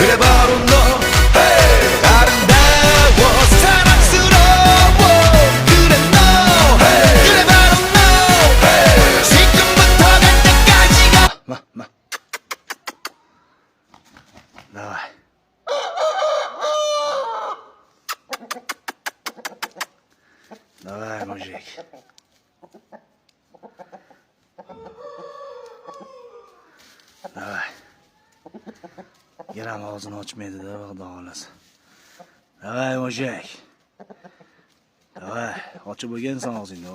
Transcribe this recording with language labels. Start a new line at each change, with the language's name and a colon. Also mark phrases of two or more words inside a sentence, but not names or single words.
Korean: 그래 바로 너 hey. 아름다워 사랑스러워 그래 너 hey. 그래 바로 너 hey. 지금부터 갈 때까지가 나와 나와
Russian: мужик Давай.
Uzbek: Yaram og'zini ochmaydi-da, xudo xolasa.
Russian: Давай, мужик.
Uzbek: Давай, ochib bo'lgansan og'zingni.